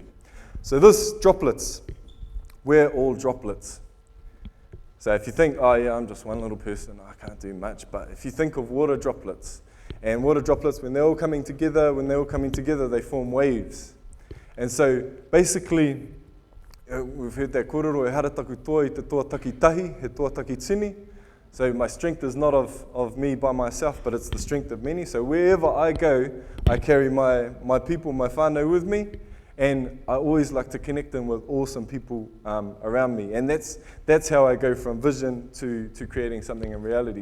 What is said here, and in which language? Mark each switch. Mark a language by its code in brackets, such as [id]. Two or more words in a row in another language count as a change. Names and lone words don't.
[en] So this droplets, we're all droplets. So if you think, oh yeah, I'm just one little person, I can't do much, but if you think of water droplets, and water droplets, when they're all coming together, they form waves. And so basically, we've heard that kōrero [mi] e hara taku toa I te toa takitahi, he toa takitini. [en] So my strength is not of me by myself, but it's the strength of many. So wherever I go, I carry my people, my whānau with me, and I always like to connect them with awesome people around me. And that's how I go from vision to creating something in reality.